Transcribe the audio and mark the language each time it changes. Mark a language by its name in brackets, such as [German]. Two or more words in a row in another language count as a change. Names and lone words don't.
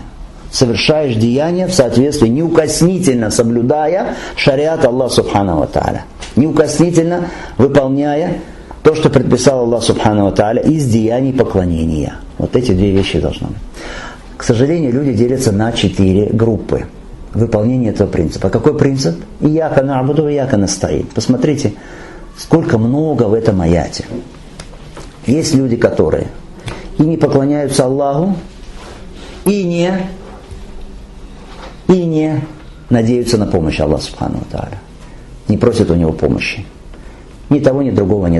[Russian] Совершаешь деяния в соответствии, неукоснительно соблюдая шариат [Arabic] الله سبحانه وتعالى. [Russian] Неукоснительно выполняя то, что предписал [Arabic] الله سبحانه وتعالى [Russian] из деяний поклонения. Вот эти две вещи должны быть. К сожалению, люди делятся на 4 группы выполнения этого принципа. Какой принцип? [Arabic] إياك نعبد وإياك نستعين. [Russian] Посмотрите, сколько много в этом аяте. Есть люди, которые и не поклоняются Аллаху, и не надеются на помощь [Arabic] الله سبحانه وتعالى. [Russian] Не просят у него помощи. Ни того, ни другого нет.